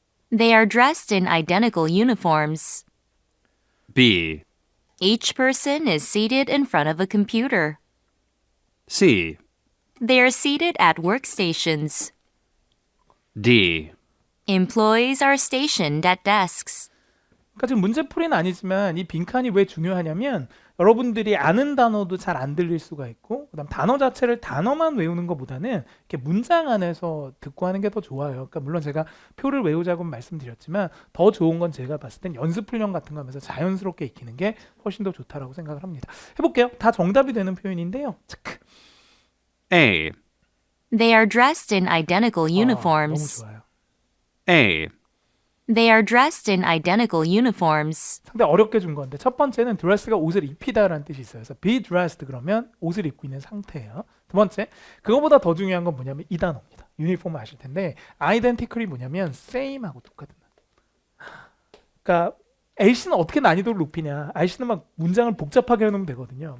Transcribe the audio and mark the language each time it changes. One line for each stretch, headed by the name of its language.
English: They are dressed in identical uniforms. B, Each person is seated in front of a computer. C, They are seated at workstations. D, Employees are stationed at desks.
Korean: 그러니까 지금 문제풀이는 아니지만 이 빈칸이 왜 중요하냐면 여러분들이 아는 단어도 잘 안 들릴 수가 있고 그다음 단어 자체를 단어만 외우는 것보다는 이렇게 문장 안에서 듣고 하는 게 더 좋아요. 그러니까 물론 제가 표를 외우자고 말씀드렸지만 더 좋은 건 제가 봤을 땐 연습 훈련 같은 거 하면서 자연스럽게 익히는 게 훨씬 더 좋다라고 생각을 합니다. 해볼게요. 다 정답이 되는 표현인데요. 체크.
English: A, They are dressed in identical
Korean: 너무
English: uniforms.
Korean: 좋아요.
English: A, They are dressed in identical uniforms.
Korean: 상당히 어렵게 준 건데 첫 번째는 dress가 옷을 입히다라는 뜻이 있어요. 그래서
English: be dressed
Korean: 그러면 옷을 입고 있는 상태예요. 두 번째, 그거보다 더 중요한 건 뭐냐면 이 단어입니다. 유니폼 아실 텐데 identical이 뭐냐면 same하고 똑같은 단어. 그러니까 LC는 어떻게 난이도를 높이냐. RC는 막 문장을 복잡하게 해놓으면 되거든요.